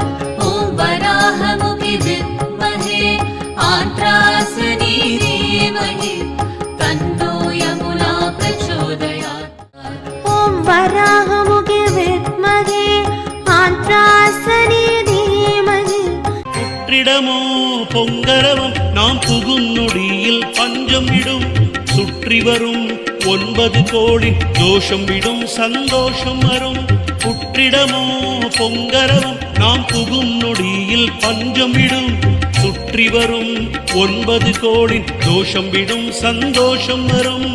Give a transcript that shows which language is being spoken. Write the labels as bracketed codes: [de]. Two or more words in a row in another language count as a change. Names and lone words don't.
[sa] ॐ वराहमुखे विद्महे आन्त्रासने धीमहि तन्नो यमुना प्रचोदयात्. ॐ वराहमुखे विद्महे आन्त्रासने धीमहि. [ta] இடமோ பொங்கரவம் நாம் புகும் நொடியில் பஞ்சம் விடும் சுற்றி வரும் 9 கோடி தோஷம் விடும் சந்தோஷம் வரும். புற்றிடமோ பொங்கரவம் நாம் புகும் நொடியில் பஞ்சம் விடும் சுற்றி வரும் 9 கோடி தோஷம் விடும் சந்தோஷம் வரும்.